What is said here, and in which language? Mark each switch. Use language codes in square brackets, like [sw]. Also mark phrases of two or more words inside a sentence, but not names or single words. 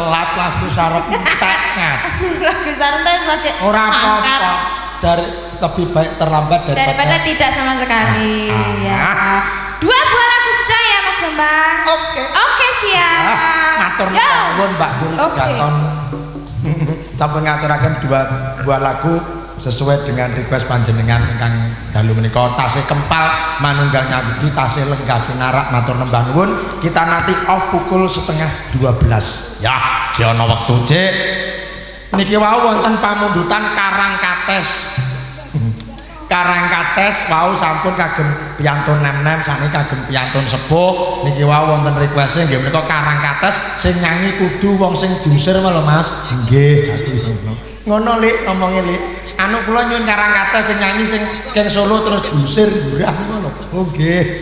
[jv] lagu sarep entek [id] Lagu santai sebagai [jv] ora apa-apa [id] dari lebih baik terlambat daripada tidak sama sekali ya. Dua buah lagu sudah ya Mas Bambang. Oke siap. [jv] Matur nuwun Mbak Guru Gaton. Sampun ngaturaken [id] dua buah lagu sesuai dengan [jv] request panjenengan ingkang dalu menika tasih kempal manunggal nyawiji tasih lenggah pinarak matur nembah nuwun. [id] Kita nanti off pukul 11:30 ya [jv] ana wektu Cik niki wau wonten pamundutan Karang Kates wau sampun kagem piyantun nem-nem sami kagem piyantun sepuh niki wau wonten request nggih menika Karang Kates sing nyanyi kudu wong sing diusir lho Mas nggih ngono Lik omonge Lik anu kula nyuwun Karang Kates sing nyanyi sing keng Solo terus diusir murah ngono oh nggih